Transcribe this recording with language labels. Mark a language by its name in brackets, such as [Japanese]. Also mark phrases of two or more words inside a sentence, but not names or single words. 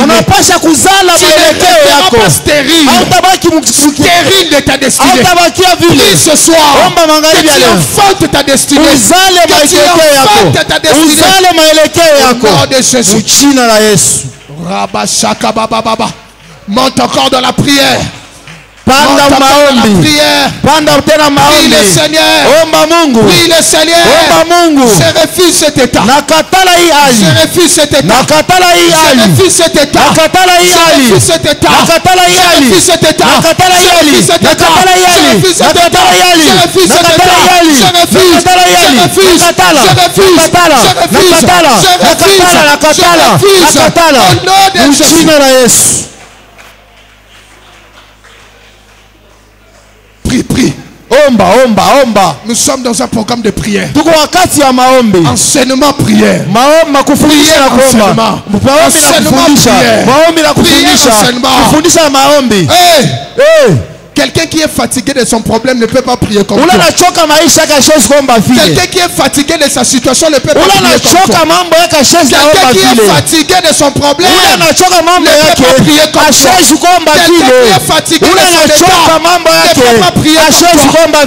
[French] Tu ne pas stérile. Stérile de ta destinée. Prie ce soir que tu enfantes ta destinée. Que tu enfantes ta destinée. Au nom de Jésus. Monte encore dans la prière. [Swahili] Panda maombi. Panda tena maombi. [French] Prie le Seigneur. [Swahili] Omba Mungu. [French] Prie le Seigneur. [Swahili] Omba Mungu. [French] Je refuse cet état. [Swahili] Nakatala hii hali. [French] Je refuse cet état. [Swahili] Nakatala hii hali. [French] Je refuse cet état. [Swahili] Nakatala hii hali. [French] Je refuse cet état. [Swahili] Nakatala hii hali. [French] Je refuse cet état. [Swahili] Nakatala hii hali. Nakatala hii hali. Nakatala hii hali. [French] Je refuse cet état. [Swahili] Nakatala hii hali. [French] Je refuse. [Swahili] Nakatala hii hali. [French] Je refuse. [Swahili] Nakatala. [French] Je refuse. [Swahili] Nakatala. [French] Je refuse. [Swahili] Nakatala. [French] Je refuse. [Swahili] Nakatala. [French] Je refuse. [Swahili] Nakatala. [French] Au nom de Jésus. [Swahili] Jina la Yesu. [French] Prie, prie. [Swahili] Omba. [French] Nous sommes dans un programme de prière. [Swahili] Tuko wakati ya maombi. [French] Enseignement prière. [Swahili] Maombi kufundisha na kuomba. Maombi na kufundisha. Maombi na kufundisha. Kufundisha maombi. Hey! [French] Quelqu'un qui est fatigué de son problème ne peut pas prier comme toi. Quelqu'un qui est fatigué de sa situation ne peut pas prier comme toi. Quelqu'un qui est fatigué de son problème ne peut pas prier comme toi. Quelqu'un qui est fatigué de son état ne peut pas prier comme toi.